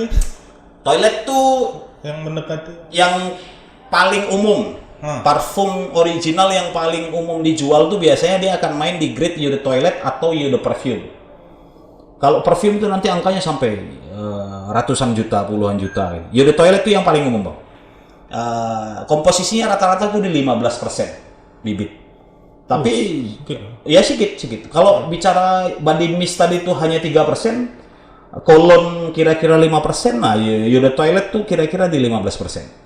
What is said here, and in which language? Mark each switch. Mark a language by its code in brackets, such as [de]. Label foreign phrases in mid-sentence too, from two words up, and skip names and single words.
[id] Toilet tuh yang mendekati. yang paling umum. Parfum original yang paling umum dijual tuh biasanya dia akan main di grade [fr] Eau de Toilet [id] atau [fr] Eau de Perfume. [id] Kalau perfume tuh nanti angkanya sampai ratusan juta, puluhan juta. [fr] Eau de Toilet [id] tuh yang paling umum, Bang. Komposisinya rata-rata tuh di 15% bibit. Tapi ya sedikit. Kalau bicara [en] body mist [id] tadi tuh hanya 3%, kolon kira-kira 5%, nah [fr] Eau de Toilet [id] tuh kira-kira di 15%.